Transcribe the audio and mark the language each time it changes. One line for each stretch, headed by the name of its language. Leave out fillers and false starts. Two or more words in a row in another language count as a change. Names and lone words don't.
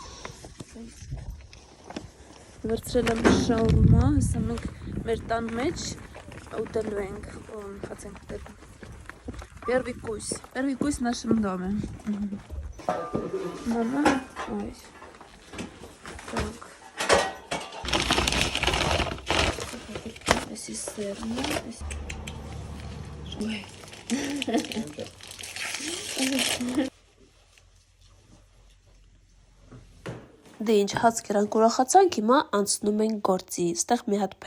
Armenian: վերցրել եմ շաուրմա, հեսա մենք մեր տան մեջ ուտելու ենք, հաց ենք ուտելու,
Russian: Первый кусь в нашем доме. Мама, ой, так. Здесь сырный. Ой.
Armenian: Դե ինչ հաց կերանք ուրախացանք, հիմա անցնում ենք գործի, ստեղ մի հատ